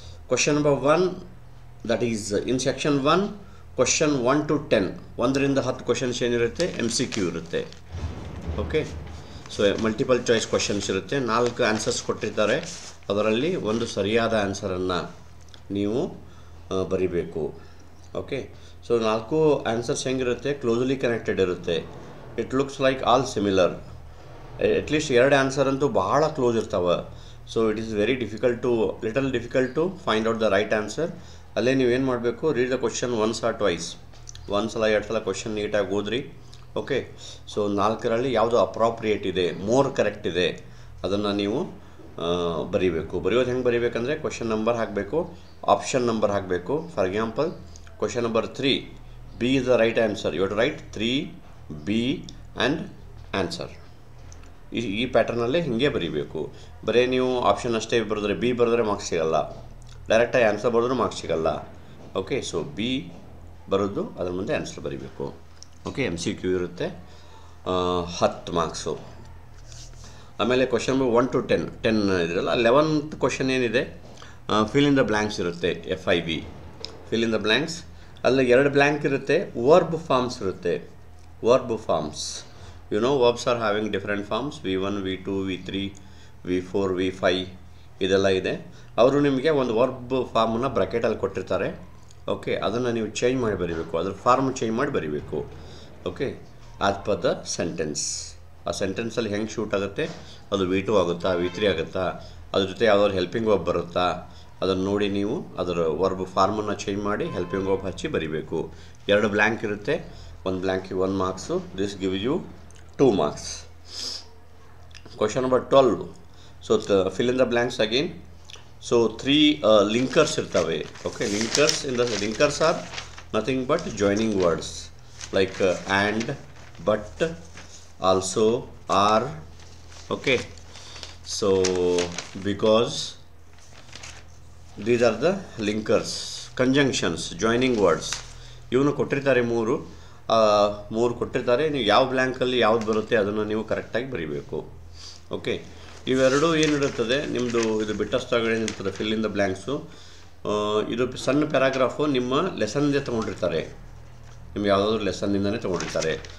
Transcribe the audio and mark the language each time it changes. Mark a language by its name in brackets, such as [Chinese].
[English] Question number 1, that is in section 1 question 1 to 10 [Kannada] 1ರಿಂದ 10 questions ಏನಿರುತ್ತೆ MCQ ಇರುತ್ತೆ. Okay, so multiple choice questions ಇರುತ್ತೆ. 4 answers ಕೊಟ್ಟಿರ್ತಾರೆ, ಅದರಲ್ಲಿ ಒಂದು ಸರಿಯಾದ ಆನ್ಸರನ್ನು ನೀವು ಬರಿಬೇಕು. ಓಕೆ, ಸೊ 4 ಆನ್ಸರ್ಸ್ ಹೆಂಗಿರುತ್ತೆ, ಕ್ಲೋಸ್ಲಿ ಕನೆಕ್ಟೆಡ್ ಇರುತ್ತೆ. [English] It looks like all similar. [Kannada] At least 2 answer ಅಂತೂ ಭಾಳ ಕ್ಲೋಸ್ ಇರ್ತಾವೆ. [English] So it is very difficult to find out the right answer. [Kannada] ಅಲ್ಲೇ ನೀವೇನು ಮಾಡಬೇಕು, [English] Read the question once or twice. [Kannada] ಒಂದು ಸಲ 2 ಸಲ ಕ್ವಶನ್ ನೀಟಾಗಿ ಓದ್ರಿ. ಓಕೆ, ಸೊ 4ರಲ್ಲಿ ಯಾವುದು ಅಪ್ರಾಪ್ರಿಯೇಟ್ ಇದೆ, ಮೋರ್ ಕರೆಕ್ಟ್ ಇದೆ, ಅದನ್ನು ನೀವು ಬರೀಬೇಕು. ಬರೆಯೋದು ಹೆಂಗೆ ಬರೀಬೇಕಂದ್ರೆ ಕ್ವಶನ್ ನಂಬರ್ ಹಾಕಬೇಕು, ಆಪ್ಷನ್ ನಂಬರ್ ಹಾಕಬೇಕು. [English] For example question number 3, B is the right answer. You have to write 3B and answer. [Kannada] ಈ ಪ್ಯಾಟರ್ನಲ್ಲೇ ಹೀಗೆ ಬರೀಬೇಕು. ಬರೀ ನೀವು ಆಪ್ಷನ್ ಅಷ್ಟೇ ಬರೆದ್ರೆ, B ಬರೆದ್ರೆ ಮಾರ್ಕ್ಸ್ ಸಿಗಲ್ಲ. ಡೈರೆಕ್ಟಾಗಿ ಆನ್ಸರ್ ಬರೆದ್ರೂ ಮಾರ್ಕ್ಸ್ ಸಿಗಲ್ಲ. ಓಕೆ, ಸೊ B ಬರೋದು ಅದ್ರ ಮುಂದೆ ಆನ್ಸರ್ ಬರೀಬೇಕು. ಓಕೆ, MCQ ಇರುತ್ತೆ 10 ಮಾರ್ಕ್ಸು. ಆಮೇಲೆ question number 1 to 10 ಇದರಲ್ಲ, 11th question ಏನಿದೆ, ಫಿಲ್ ಇನ್ ದ ಬ್ಲ್ಯಾಂಕ್ಸ್ ಇರುತ್ತೆ. FIB fill in the blanks. ಅಲ್ಲಿ 2 ಬ್ಲ್ಯಾಂಕ್ ಇರುತ್ತೆ. [English] Verb forms ಇರುತ್ತೆ. Verb forms, you know verbs are having different forms. [Kannada] V1 V2 V3 V4 V5 ಇದೆಲ್ಲ ಇದೆ. ಅವರು ನಿಮಗೆ ಒಂದು ವರ್ಬ್ ಫಾರ್ಮನ್ನು ಬ್ರ್ಯಾಕೆಟಲ್ಲಿ ಕೊಟ್ಟಿರ್ತಾರೆ. ಓಕೆ, ಅದನ್ನು ನೀವು ಚೇಂಜ್ ಮಾಡಿ ಬರೀಬೇಕು, ಅದ್ರ ಫಾರ್ಮ್ ಚೇಂಜ್ ಮಾಡಿ ಬರೀಬೇಕು. Okay, [English] As per the sentence. [Kannada] ಆ ಸೆಂಟೆನ್ಸಲ್ಲಿ ಹೆಂಗೆ ಶೂಟ್ ಆಗುತ್ತೆ, ಅದು V2 ಆಗುತ್ತಾ V3 ಆಗುತ್ತಾ, ಅದ್ರ ಜೊತೆ ಯಾವ್ದಾದ್ರು ಹೆಲ್ಪಿಂಗ್ ವರ್ಬ್ ಬರುತ್ತಾ, ಅದನ್ನು ನೋಡಿ ನೀವು ಅದರ ವರ್ಬ್ ಫಾರ್ಮನ್ನು ಚೇಂಜ್ ಮಾಡಿ ಹೆಲ್ಪಿಂಗ್ ವರ್ಬ್ ಹಚ್ಚಿ ಬರೀಬೇಕು. 2 ಬ್ಲ್ಯಾಂಕ್ ಇರುತ್ತೆ. 1 ಬ್ಲ್ಯಾಂಕಿಗೆ 1 marks. [English] This give you 2 marks. [Kannada] Question number 12. So fill in the blanks again. So 3 linkers ಇರ್ತವೆ. [English] Okay, linkers are nothing but joining words like and, but, also, or. Okay, so because, these are the linkers. conjunctions, joining words. [Kannada] ಇವನು ಕೊಟ್ಟಿರ್ತಾರೆ 3 ಕೊಟ್ಟಿರ್ತಾರೆ. ನೀವು ಯಾವ ಬ್ಲ್ಯಾಂಕಲ್ಲಿ ಯಾವ್ದು ಬರುತ್ತೆ ಅದನ್ನು ನೀವು ಕರೆಕ್ಟಾಗಿ ಬರೀಬೇಕು. ಓಕೆ, ಇವೆರಡು ಏನಿರುತ್ತದೆ ನಿಮ್ಮದು, ಇದು ಬಿಟ್ಟಷ್ಟಗಳು ಏನಿರ್ತದೆ ಫಿಲ್ ಇನ್ ದ ಬ್ಲ್ಯಾಂಕ್ಸು. ಇದು ಸಣ್ಣ ಪ್ಯಾರಾಗ್ರಾಫು ನಿಮ್ಮ ಲೆಸನ್ನಿಂದ ತೊಗೊಂಡಿರ್ತಾರೆ. ನಿಮ್ಗೆ ಯಾವುದಾದ್ರೂ ಲೆಸನ್ನಿಂದನೇ ತೊಗೊಂಡಿರ್ತಾರೆ.